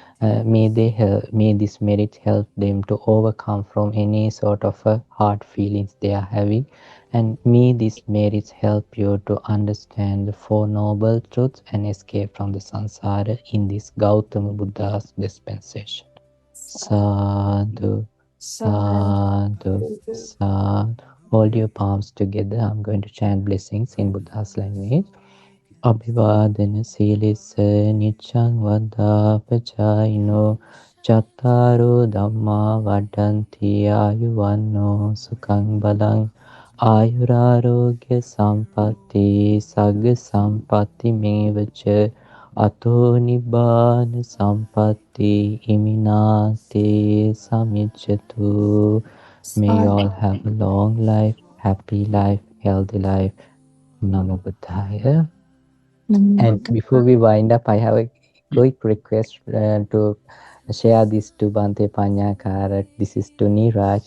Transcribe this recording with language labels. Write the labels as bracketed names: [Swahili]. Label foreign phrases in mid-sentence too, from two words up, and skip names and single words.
[English] May this merit help them to overcome from any sort of hard feelings they are having, and may these merits help you to understand the Four Noble Truths and escape from the samsara in this Gautama Buddha's dispensation. [Pali] Sadhu, sadhu, sadhu. [English] Hold your palms together. I'm going to chant blessings in Buddha's language. [Pali] Abhivadana silisa nichang vadapachayino chattaro dhamma vadanti ayuvanno sukhang balang ayurarogya sampatti sagga sampatti mevacha ato nibbana sampatti iminate samicchatu. [English] May you all have a long life, happy life, healthy life. [Pali] Namo Buddhaya. [English] And before we wind up, I have a quick request to share this to Bhante Panyakara. This is to Neeraj.